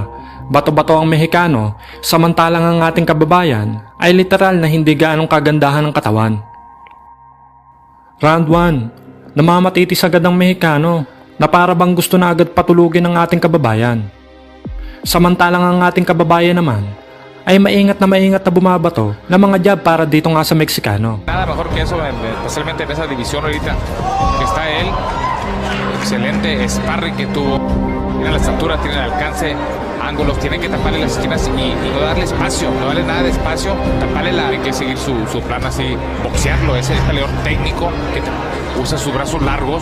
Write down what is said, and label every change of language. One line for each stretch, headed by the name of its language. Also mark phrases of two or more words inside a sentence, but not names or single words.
Filipino: Bato-bato ang Mexicano, samantalang ang ating kababayan ay literal na hindi gaanong kagandahan ng katawan.
English: Round 1.
Filipino: Namamatitis agad ang Mexicano na para bang gusto na agad patulugin ng ating kababayan. Samantalang ang ating kababayan naman ay maingat na bumabato ng mga jab para dito nga sa Mexicano.
Spanish: Nada mejor que eso, especialmente en esa división ahorita que está él. Excelente sparring que tuvo. Tiene la estatura, tiene el alcance, ángulos, tiene que taparle las esquinas y no darle espacio, no darle nada de espacio, taparle hay que seguir su plan así, boxearlo, ese peleador técnico que usa sus brazos largos.